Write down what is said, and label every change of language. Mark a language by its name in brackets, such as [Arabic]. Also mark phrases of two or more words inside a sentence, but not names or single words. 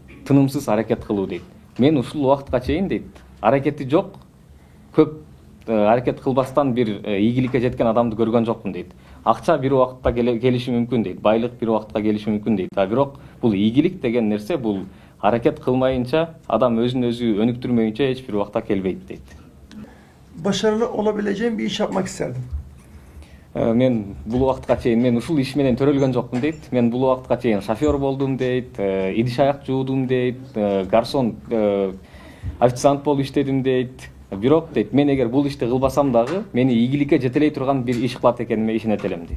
[Kyrgyz] Тынымсыз аракет кылуу дейт. Мен ушул убакытка чейин дейт, аракети жок, көп аракет кылбастан бир ийгиликке жеткен адамды көргөн жокмун дейт. Акча бир убакытта келиши мүмкүн дейт, байлык бир убакытта келиши мүмкүн дейт. Бирок бул ийгилик деген нерсе бул аракет кылмайынча, адам өзүн өзү өнүктүрмөйүнчө эч бир убакта келбейт дейт. [Turkish] Başarılı olabileceğim bir iş yapmak isterdim. [Kyrgyz] Мен бул убакытка чейин мен ушул иш менен төрөлгөн жокмун дейт. Мен бул убакытка чейин шофер болдум дейт, идиш аяк жуудум дейт, гарсон, официант болуп иштедим дейт. Бирок дейт, мен эгер бул ишти кылбасам дагы, мени ийгиликке жетелей турган бир иш кылат экениме ишенет элем дейт.